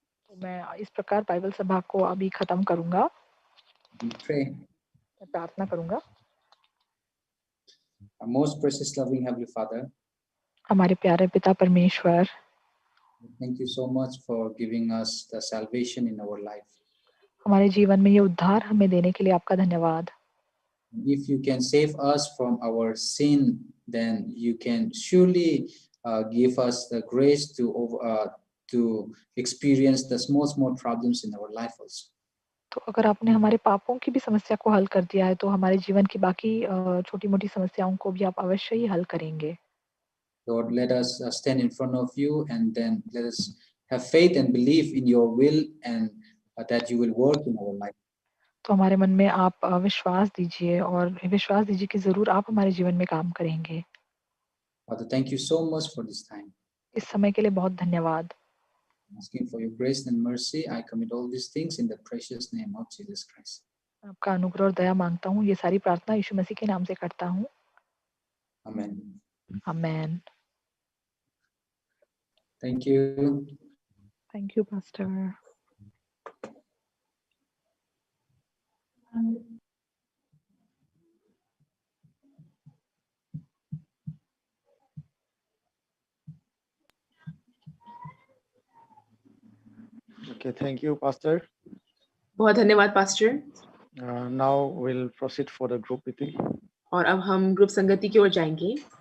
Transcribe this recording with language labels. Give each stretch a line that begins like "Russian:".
Hindi: तो मैं इस प्रकार बाइबल सभा को अभी खत्म करूंगा।
English: We pray.
Hindi: मैं प्रार्थना करूंगा।
English: Our most precious, loving Heavenly Father,
Hindi: हमारे प्यारे पिता परमेश्वर,
English: thank you so much for giving us the salvation in our life.
Hindi: हमारे जीवन में ये उद्धार हमें देने के लिए आपका धन्यवाद।
English: If you can save us from our sin, then you can surely give us the grace to experience the small problems in our life also.
Hindi: तो अगर आपने हमारे पापों की भी समस्या को हल कर दिया है, तो हमारे जीवन की बाकी छोटी-मोटी समस्याओं को भी आप अवश्य ही हल करेंगे।
English: Lord, let us stand in front of you, and then let us have faith and believe in your will, and that you will work in our life.
Hindi: तो हमारे मन में आप विश्वास दीजिए और विश्वास दीजिए कि ज़रूर आप हमारे जीवन में काम करेंगे।
English: Father, thank you so much for this time.
Hindi: इस समय के लिए बहुत धन्यवाद।
English: Asking for your grace and mercy, I commit all these things in the precious name of Jesus Christ.
Hindi: आपका अनुग्रह और दया मांगता हूँ। ये सारी प्रार्थना यीशु मसीह के नाम से करता हूँ।
English: Amen.
Hindi: Amen.
English: Thank you. Thank you pastor. Okay, thank you, Pastor.
Hindi: बहुत धन्यवाद pastor.
English: Now we'll proceed for the group meeting.
Hindi: और अब हम ग्रुप संगति की ओर जाएंगे।